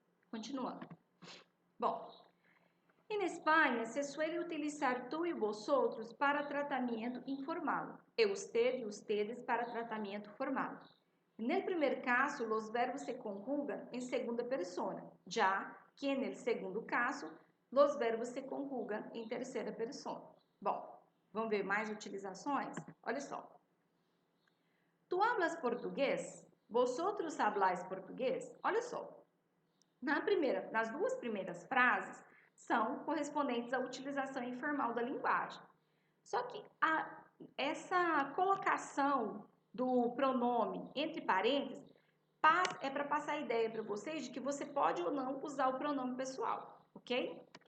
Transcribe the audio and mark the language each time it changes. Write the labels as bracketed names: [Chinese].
[Portuguese] Continuando. Bom, em Espanha, [Spanish] se suele utilizar [Portuguese] tu e vosotros para tratamento informal e usted e ustedes para tratamento formal. No primeiro caso, os verbos se conjugam em segunda persona, já que no segundo caso, os verbos se conjugam em terceira persona. Bom, vamos ver mais utilizações? Olha só. [Spanish] Tu hablas português? Vosotros habláis português? [Portuguese] Olha só. Nas duas primeiras frases, são correspondentes à utilização informal da linguagem. Só que essa colocação do pronome entre parênteses é para passar a ideia para vocês de que você pode ou não usar o pronome pessoal, ok?